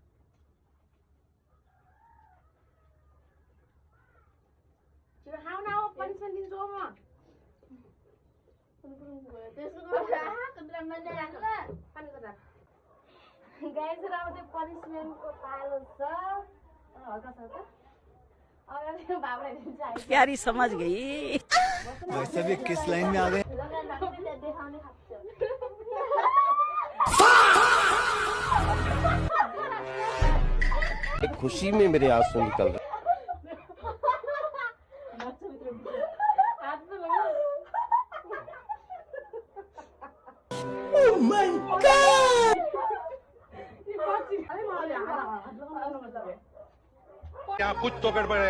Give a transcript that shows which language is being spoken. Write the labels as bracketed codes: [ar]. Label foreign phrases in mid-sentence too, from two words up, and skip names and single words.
[ne] छिटो खाऊ न हो पनिसमेन्ट दिन्छु हो म गाइस र अब त्यो पनिसमेन्टको पालो छ हल्का छ त अगाडि बाबुले दिन्छ [hi] प्यारी समझ गई वैसे भी किस लाइन में आ गए [ne] देखाउने खान्छ [hi] खुशी में मेरे आंसू निकल रहे यहाँ कुछ तो गड़बड़ है।